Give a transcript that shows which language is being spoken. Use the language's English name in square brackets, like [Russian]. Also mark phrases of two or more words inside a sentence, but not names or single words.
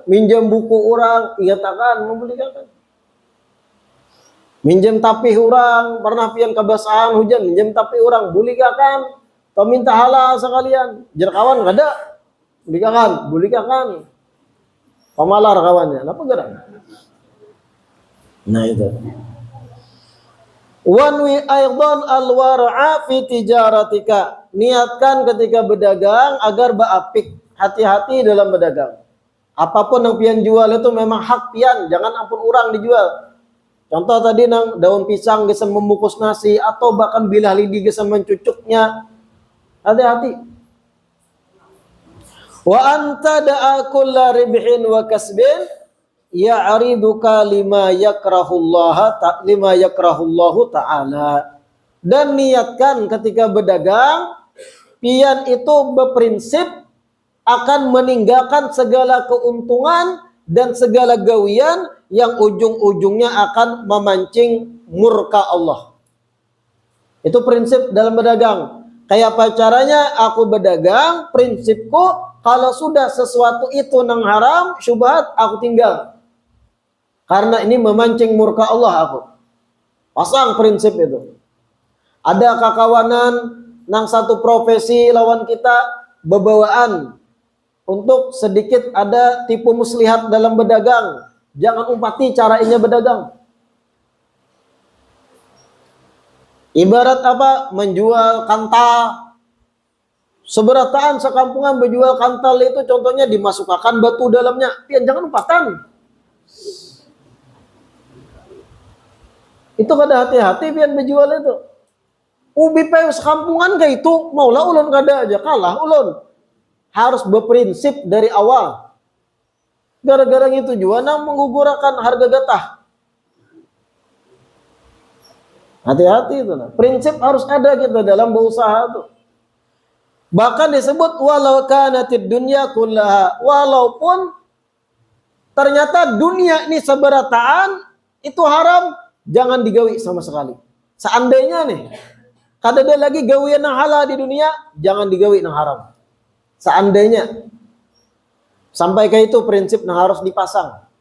[Banjar] Minjam buku orang, ingat akan membelikan. Minjam tapih orang, pernah pian kebasahan hujan, minjam tapih orang, bulikakan. Atau minta halal sekalian. Jar kawan enggak ada. Bulikakan. Pamalar kawannya. Apa gerak? Nah itu. [Arabic] وانو أيضا الورع في تجارتك. [Banjar] Niatkan ketika berdagang agar baapik. Hati-hati dalam berdagang. Apapun yang pian jual itu memang hak pian, jangan ampun orang dijual. Contoh tadi nang daun pisang gesan membungkus nasi atau bahkan bilah lidi gesan mencucuknya. Hati-hati. [Arabic] وأنت دع كل ربح وكسب يعرضك لما يكرهه الله تعالى. [Banjar] Dan niatkan ketika berdagang, pian itu berprinsip akan meninggalkan segala keuntungan dan segala gawian yang ujung-ujungnya akan memancing murka Allah. Itu prinsip dalam berdagang. Kayak apa caranya aku berdagang, prinsipku kalau sudah sesuatu itu nang haram, syubhat, aku tinggal. Karena ini memancing murka Allah aku. Pasang prinsip itu. Ada kakawanan nang satu profesi lawan kita bebawaan. Untuk sedikit ada tipu muslihat dalam berdagang. Jangan umpati cara ini berdagang. Ibarat apa? Menjual kantal. Seberataan sekampungan menjual kantal itu contohnya dimasukkan batu dalamnya. Pian jangan umpatan. Itu kada hati-hati pian menjual itu. Ubi pe sekampungan kayak itu. Maulah ulun kada aja kalah ulun. Harus berprinsip dari awal. Gara-gara itu juga menggugurkan harga getah. Hati-hati itu. Prinsip harus ada kita dalam berusaha itu. Bahkan disebut [Arabic] ولو كانت الدنيا كلها. [Banjar] Walaupun ternyata dunia ini seberataan itu haram, jangan digawi sama sekali. Seandainya nih, kada ada lagi gawian yang halal di dunia, jangan digawi yang haram. Seandainya sampai ke itu prinsip yang harus dipasang.